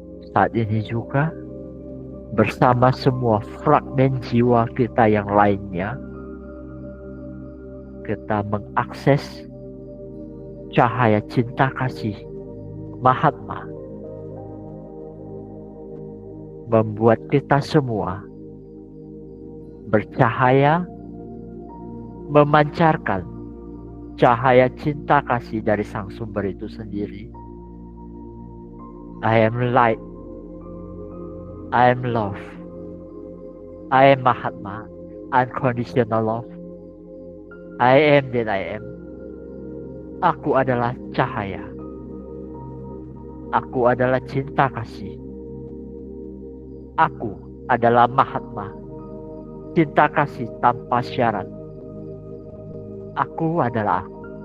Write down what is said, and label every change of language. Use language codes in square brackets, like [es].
[id] Saat ini juga bersama semua fragmen jiwa kita yang lainnya, kita mengakses cahaya cinta kasih Mahatma, membuat kita semua bercahaya, memancarkan cahaya cinta kasih dari Sang Sumber itu sendiri. [en] I am light, I am love, I am Mahatma, unconditional love, I am that I am. [id] Aku adalah cahaya, aku adalah cinta kasih, aku adalah Mahatma, cinta kasih tanpa syarat. Aku adalah aku.